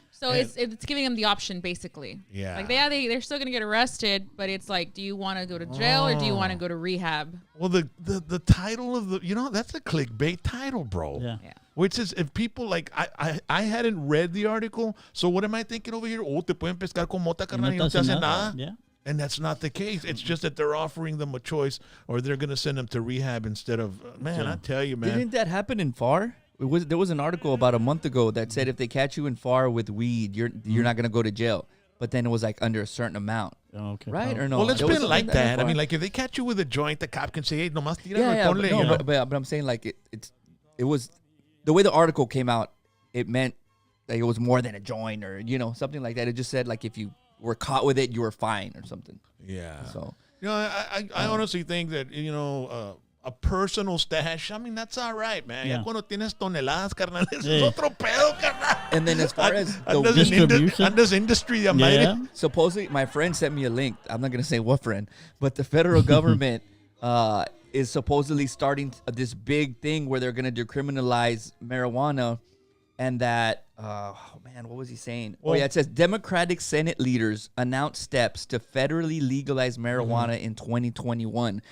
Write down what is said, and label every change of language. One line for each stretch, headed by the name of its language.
English: So it's giving them the option, basically. Yeah. Like they're still gonna get arrested, but it's like, do you want to go to jail or do you want to go to rehab? Well, the title of that's a clickbait title, bro. Yeah. Which is if people like I hadn't read the article, so what am I thinking over here?
Spanish: Oh, te pueden pescar con mota, carnal, y no te hacen nada.
English: Yeah. And that's not the case. It's just that they're offering them a choice, or they're going to send them to rehab instead of, I tell you, man. Didn't that happen in FAR? There was an article about a month ago that said if they catch you in FAR with weed, you're not going to go to jail. But then it was like under a certain amount. Okay. Right or no? Well, it's been like that. I mean, like like if they catch you with a joint, the cop can say, hey,
Spanish: nomás tíralo
English: yeah,
Spanish: y ponle,
English: but, you know? but I'm saying like it was the way the article came out. It meant like it was more than a joint or something like that. It just said like if you were caught with it, you were fine or something. Yeah. So I honestly think that a personal stash. I mean, that's all right, man. Yeah.
Spanish: Ya cuando tienes toneladas, carnal, eso es otro pedo, carnal.
English: and then as far as
Spanish: Andas
English: the in distribution?
Spanish: andas industry de madre.
English: Yeah. supposedly my friend sent me a link. I'm not gonna say what friend, but the federal government is supposedly starting this big thing where they're gonna decriminalize marijuana, and that what was he saying? Well, it says Democratic Senate leaders announced steps to federally legalize marijuana in 2021.